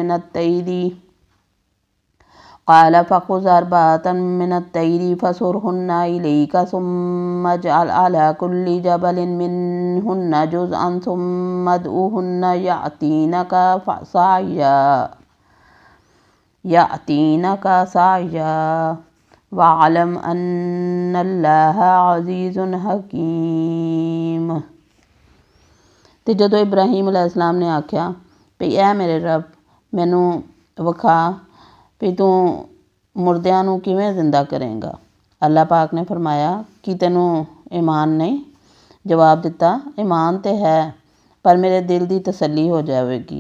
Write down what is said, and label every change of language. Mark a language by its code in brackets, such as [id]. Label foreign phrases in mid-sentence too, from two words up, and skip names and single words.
[ar] مِنَ الطَّيْرِ فَصُرْهُنَّ إِلَيْكَ ثُمَّ اجْعَلْ عَلَى كُلِّ جَبَلٍ مِنْهُنَّ جُزْءًا ثُمَّ ادْعُهُنَّ يَأْتِينَكَ سَعْيًا وَاعْلَمْ أَنَّ اللَّهَ عَزِيزٌ حَكِيمٌ। [pa] ਤੇ ਜਦੋਂ ਇਬਰਾਹੀਮ ਅਲੈਹਿਸਲਾਮ ਨੇ ਆਖਿਆ ਵੀ ਇਹ ਮੇਰੇ ਰੱਬ ਮੈਨੂੰ ਵਿਖਾ ਵੀ ਤੂੰ ਮੁਰਦਿਆਂ ਨੂੰ ਕਿਵੇਂ ਜ਼ਿੰਦਾ ਕਰੇਂਗਾ। ਅੱਲਾਹ ਪਾਕ ਨੇ ਫਰਮਾਇਆ ਕਿ ਤੈਨੂੰ ਈਮਾਨ ਨਹੀਂ। ਜਵਾਬ ਦਿੱਤਾ ਈਮਾਨ ਤੇ ਹੈ, ਪਰ ਮੇਰੇ ਦਿਲ ਦੀ ਤਸੱਲੀ ਹੋ ਜਾਵੇਗੀ।